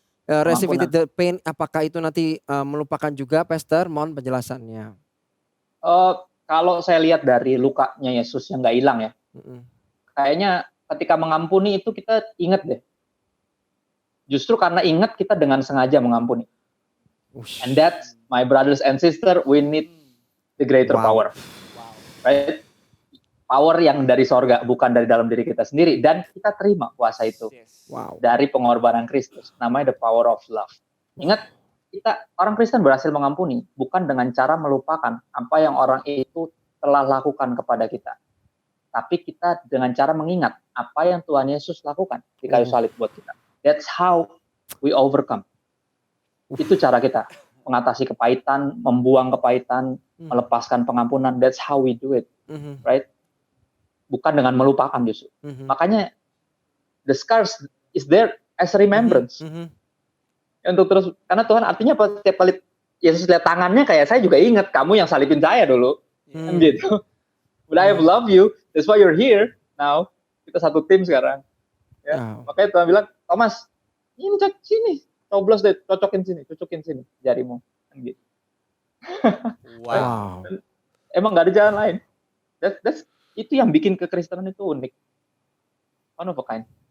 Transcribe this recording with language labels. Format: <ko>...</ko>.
<en>Reciprocate the pain,</en> <id>apakah itu nanti melupakan juga, Pastor? Mohon penjelasannya. Kalau saya lihat dari lukanya Yesus yang nggak hilang ya, kayaknya ketika mengampuni itu kita ingat deh. Justru karena ingat kita dengan sengaja mengampuni.</id> <en>And that's, my brothers and sisters, we need the greater power. Right?</en> <id>Power yang dari sorga, bukan dari dalam diri kita sendiri. Dan kita terima kuasa itu dari pengorbanan Kristus. Namanya</id> <en>the power of love.</en> <id>Ingat, kita orang Kristen berhasil mengampuni bukan dengan cara melupakan apa yang orang itu telah lakukan kepada kita. Tapi kita dengan cara mengingat apa yang Tuhan Yesus lakukan di kayu salib buat kita.</id> <en>That's how we overcome.</en> <id>Itu cara kita mengatasi kepahitan, membuang kepahitan, melepaskan pengampunan.</id> <en>That's how we do it, right?</en> <id>Bukan dengan melupakan justru. Makanya</id> <en>the scars is there as a remembrance.</en> <id>Untuk terus, karena Tuhan artinya apa? Setiap kali Yesus lihat tangannya, kayak saya juga ingat kamu yang salibin saya dulu, kan gitu.</id> <en>But I have loved you, that's why you're here now.</en> <id>Kita satu tim sekarang. Ya. Makanya Tuhan bilang, Thomas, ini sini, coblos deh, cocokin sini jarimu, kan gitu. Wow. Emang nggak ada jalan lain. Itu yang bikin kekristenan itu unik.</id> <en>One of a kind.</en>